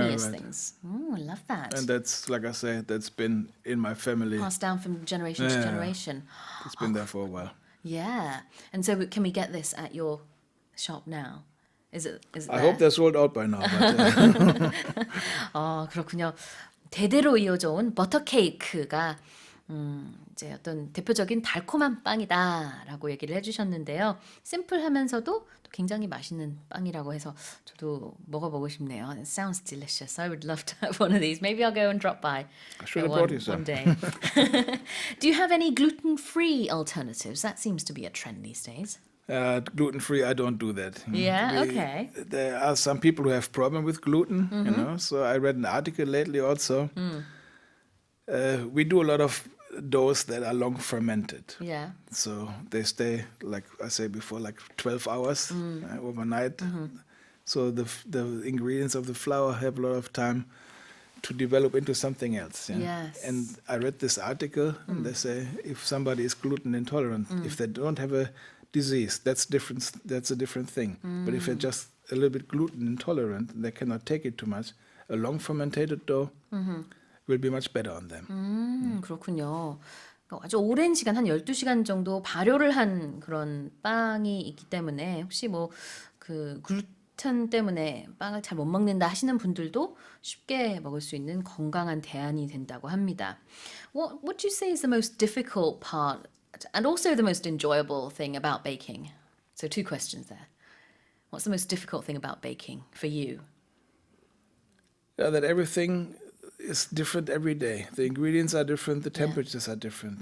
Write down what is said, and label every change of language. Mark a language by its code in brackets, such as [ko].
[en] yummiest right. things. I love that. And that's, like I said, that's been in my family. Passed down from generation to Yeah. generation. It's been there for a while. Yeah. And so can we get this at your shop now? Is it I there? hope they're sold out by now. But, [ko] 그렇군요. 대대로 이어져 온 버터 케이크가 이제 어떤 대표적인 달콤한 빵이다라고 얘기를 해주셨는데요. 심플하면서도 또 굉장히 맛있는 빵이라고 해서 저도 먹어보고 싶네요. [en] It sounds delicious. I would love to have one of these. Maybe I'll go and drop by I should have brought you one day. Do you have any gluten-free alternatives? That seems to be a trend these days. Gluten-free, I don't do that. Yeah, okay. There are some people who have problem with gluten, you know. So I read an article lately also. We do a lot of doughs that are long fermented. Yeah. So they stay, like I said before, like 12 hours overnight. So the ingredients of the flour have a lot of time to develop into something else. Yeah? Yes. And I read this article, and they say if somebody is gluten intolerant, if they don't have a disease, that's different. That's a different thing. But if they're just a little bit gluten intolerant, they cannot take it too much. A long fermented dough will be much better on them. [ko] 그렇군요. 그러니까 아주 오랜 시간, 한 12시간 정도 발효를 한 그런 빵이 있기 때문에 혹시 뭐 그 글루텐 때문에 빵을 잘 못 먹는다 하시는 분들도 쉽게 먹을 수 있는 건강한 대안이 된다고 합니다. [en] What would you say is the most difficult part and also the most enjoyable thing about baking? So two questions there. What's the most difficult thing about baking for you? Yeah, that everything is different every day. The ingredients are different, the temperatures are different.